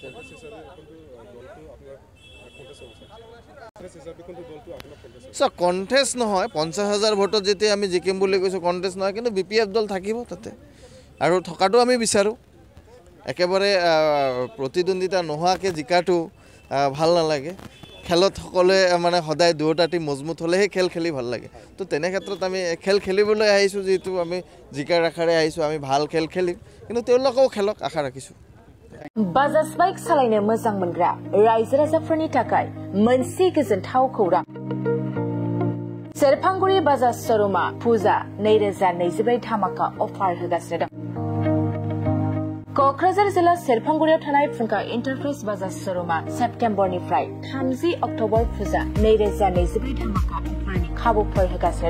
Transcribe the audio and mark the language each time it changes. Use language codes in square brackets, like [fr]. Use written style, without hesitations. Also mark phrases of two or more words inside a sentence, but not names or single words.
[as] কণ্টেষ্ট নহয় 50,000 ভোটত যেতিয়া আমি জিকিম বুলি কৈছোঁ কণ্টেষ্ট নহয় কিন্তু বিপিএফ দল থাকিব তাতে আৰু থকাটো আমি বিচাৰোঁ একেবাৰে প্ৰতিদ্বন্দ্বিতা নোহোৱাকৈ জিকাটো ভাল নালাগে খেলত সকলোৱে মানে সদায় দুয়োটা টিম মজবুত হ'লেহে খেল খেলি ভাল লাগে তো তেনে ক্ষেত্ৰত আমি খেল খেলিবলৈ আহিছোঁ যিহেতু আমি জিকাৰ আশাৰে আহিছোঁ আমি ভাল খেল খেলিম কিন্তু তেওঁলোকেও খেলক আশা ৰাখিছোঁ [brx] बाजाज बाइक सालायनो मोजां मोनग्रा रायजो राजाफोरनि थाखाय मोनसे गोजोनथाव खौरां सेरफांगुरि बाजाज शोरूमा फुजा 2024 धामाका अफार होगासिनो दं क'क्राझार जिल्ला सेरफांगुरियाव थानाय फुंखा इन्टारप्राइज बाजाज शोरूमा सेप्तेम्बरनिफ्राय 30 अक्ट'बर फुजा 2024 धामाका अफारनि खाबुफोर होगासिनो